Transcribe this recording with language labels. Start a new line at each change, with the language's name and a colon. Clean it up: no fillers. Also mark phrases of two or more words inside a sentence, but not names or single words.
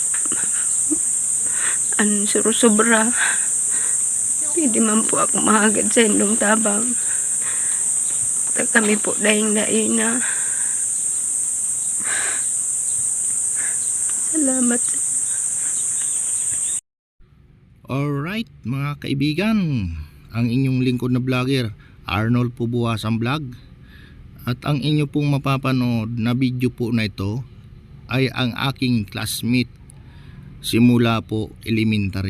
Bikol: Sobra. Pwede man po ako mahagad sa indong tabang. Kami po daing-daing na. Salamat.
Filipino: Alright mga kaibigan, ang inyong lingkod na vlogger Arnold po Buwasan Vlog. At ang inyo pong mapapanood na video po na ito ay ang aking classmate simula po elementary.